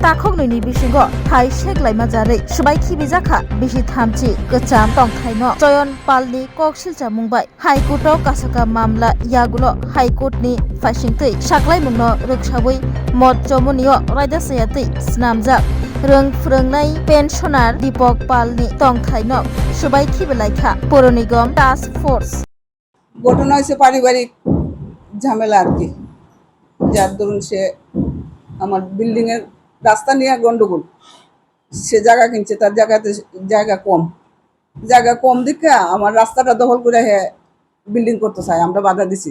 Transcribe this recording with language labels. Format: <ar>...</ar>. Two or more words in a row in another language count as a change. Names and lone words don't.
<trp>takhoknini bisingo hai seklaima jare subai khibi jakha bisi thamchi gocham tongthaino Choyon Palni koksilcha mungbai High Court o kasaka mamla yagulo High Court ni faisingtui saklaimungno ruksawi mot jomunio raidasayatui snamjak rung phurungnai pensioner Dipok Palni tongthaino subai khibi laikha Pur Nigam Task Force</trp> <bn>ঘটনা হয়েছে পারিবারিক ঝামেলা আর কি, যার দরুন সে আমার বিল্ডিং এর রাস্তা নিয়ে গন্ডগোল, সে জায়গা কিনছে, তার জায়গাতে জায়গা কম দিকে আমার রাস্তাটা দখল করে বিল্ডিং করতে চায়, আমরা বাধা দিছি।</bn>